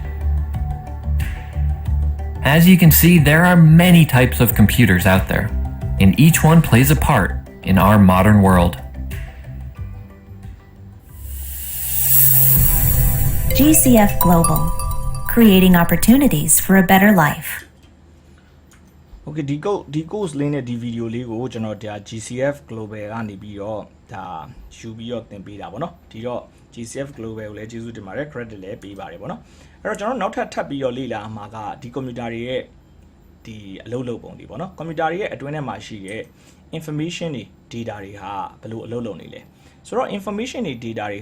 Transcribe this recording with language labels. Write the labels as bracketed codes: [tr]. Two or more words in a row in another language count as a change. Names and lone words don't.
[en] As you can see, there are many types of computers out there, and each one plays a part in our modern world. GCF Global, creating opportunities for a better life. [my] Okay, ဒီ course လေးနဲ့ဒီ video လေးကိုကျွန်တော်ဒါ GCF Global ကနေပြီးတော့ဒါယူပြီးတော့သင်ပေးတာပေါ့နော်ဒီတော့ GCF Global ကိုလည်းကျေးဇူးတင်ပါတယ် credit လည်းပေးပါတယ်ပေါ့နော်အဲ့တော့ကျွန်တော်နောက်ထပ်ပြီးတော့လေ့လာမှာကဒီ computer တွေရဲ့ဒီအလုပ်လုပ်ပုံတွေပေါ့နော် computer တွေရဲ့အတွင်းထဲမှာရှိတဲ့ information တွေ data တွေဟာဘယ်လိုအလုပ်လုပ်နေလဲဆိုတော့ information တွေ data တွေဟာ